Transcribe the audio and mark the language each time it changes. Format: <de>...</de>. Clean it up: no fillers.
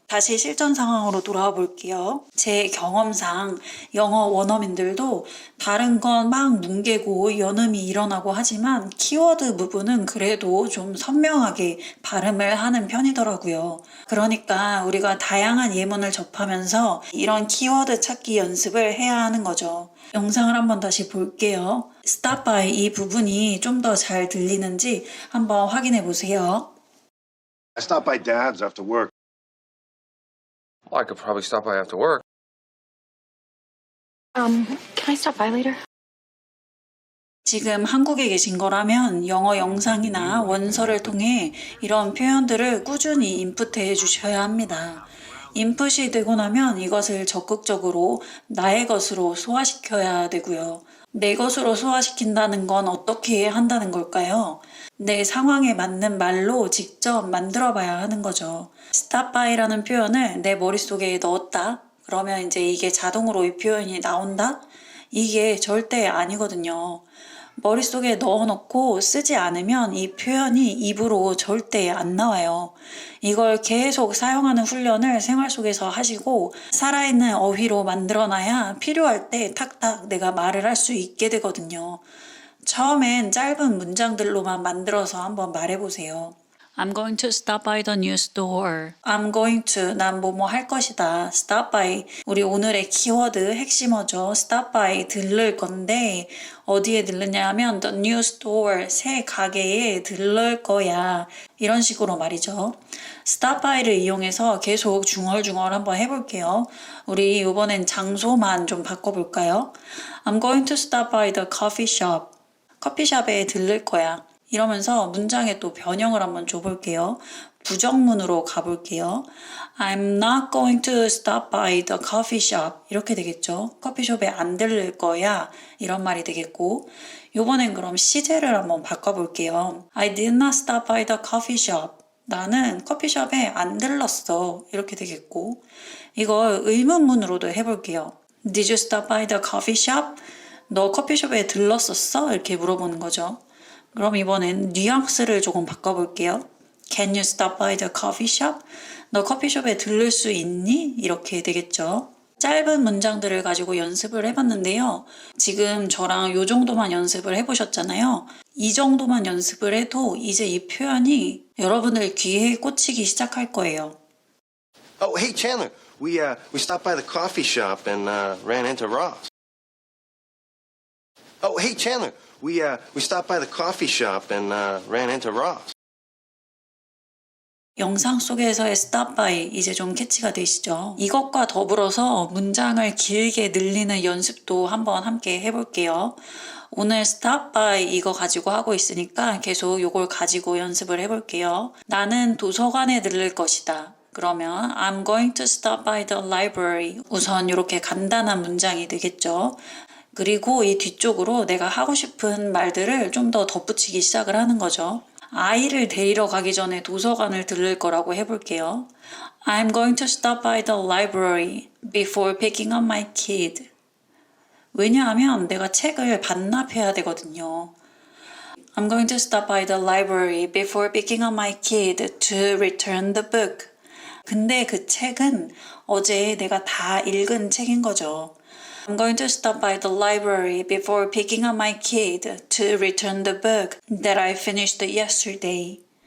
<ko>다시 실전 상황으로 돌아와 볼게요. 제 경험상 영어 원어민들도 다른 건 막 뭉개고 연음이 일어나고 하지만 키워드 부분은 그래도 좀 선명하게 발음을 하는 편이더라고요. 그러니까 우리가 다양한 예문을 접하면서 이런 키워드 찾기 연습을 해야 하는 거죠. 영상을 한번 다시 볼게요. stop by 이 부분이 좀 더 잘 들리는지 한번 확인해 보세요.</ko> <en>I stop by Dad's after work. Well, I could probably stop by after work. Can I stop by later?</en> <ko>지금 한국에 계신 거라면 영어 영상이나 원서를 통해 이런 표현들을 꾸준히 인풋해 주셔야 합니다. 인풋이 되고 나면 이것을 적극적으로 나의 것으로 소화시켜야 되고요. 내 것으로 소화시킨다는 건 어떻게 한다는 걸까요? 내 상황에 맞는 말로 직접 만들어 봐야 하는 거죠. stop by라는 표현을 내 머릿속에 넣었다. 그러면 이제 이게 자동으로 이 표현이 나온다? 이게 절대 아니거든요. 머릿속에 넣어놓고 쓰지 않으면 이 표현이 입으로 절대 안 나와요. 이걸 계속 사용하는 훈련을 생활 속에서 하시고 살아있는 어휘로 만들어놔야 필요할 때 탁탁 내가 말을 할 수 있게 되거든요. 처음엔 짧은 문장들로만 만들어서 한번 말해보세요.</ko> <en>I'm going to stop by the new store. I'm going to,</en> <ko>난 뭐뭐 할 것이다. stop by, 우리 오늘의 키워드 핵심어죠. stop by, 들를 건데 어디에 들르냐 하면</ko> <en>the new store,</en> <ko>새 가게에 들를 거야. 이런 식으로 말이죠. stop by를 이용해서 계속 중얼중얼 한번 해볼게요. 우리 이번엔 장소만 좀 바꿔볼까요?</ko> <en>I'm going to stop by the coffee shop.</en> <ko>커피숍에 들를 거야. 이러면서 문장에 또 변형을 한번 줘볼게요. 부정문으로 가볼게요.</ko> <en>I'm not going to stop by the coffee shop.</en> <ko>이렇게 되겠죠. 커피숍에 안 들를 거야. 이런 말이 되겠고, 요번엔 그럼 시제를 한번 바꿔볼게요.</ko> <en>I did not stop by the coffee shop.</en> <ko>나는 커피숍에 안 들렀어. 이렇게 되겠고, 이걸 의문문으로도 해볼게요.</ko> <en>Did you stop by the coffee shop?</en> <ko>너 커피숍에 들렀었어? 이렇게 물어보는 거죠. 그럼 이번엔 뉘앙스를 조금 바꿔볼게요.</ko> <en>Can you stop by the coffee shop?</en> <ko>너 커피숍에 들를 수 있니? 이렇게 되겠죠. 짧은 문장들을 가지고 연습을 해봤는데요. 지금 저랑 요 정도만 연습을 해보셨잖아요. 이 정도만 연습을 해도 이제 이 표현이 여러분들 귀에 꽂히기 시작할 거예요.</ko> <en>Oh, hey Chandler, we stopped by the coffee shop and ran into Ross. Oh, hey Chandler, we stopped by the coffee shop and ran into Ross.</en> <ko>영상 속에서의 stop by 이제 좀 캐치가 되시죠? 이것과 더불어서 문장을 길게 늘리는 연습도 한번 함께 해볼게요. 오늘 stop by 이거 가지고 하고 있으니까 계속 이걸 가지고 연습을 해볼게요. 나는 도서관에 들를 것이다. 그러면</ko> <en>I'm going to stop by the library.</en> <ko>우선 이렇게 간단한 문장이 되겠죠. 그리고 이 뒤쪽으로 내가 하고 싶은 말들을 좀 더 덧붙이기 시작을 하는 거죠. 아이를 데리러 가기 전에 도서관을 들를 거라고 해볼게요.</ko> <en>I'm going to stop by the library before picking up my kid.</en> <ko>왜냐하면 내가 책을 반납해야 되거든요.</ko> <en>I'm going to stop by the library before picking up my kid to return the book.</en> <ko>근데 그 책은 어제 내가 다 읽은 책인 거죠.</ko> <en>I'm going to stop by the library before picking up my kid to return the book that I finished yesterday.</en>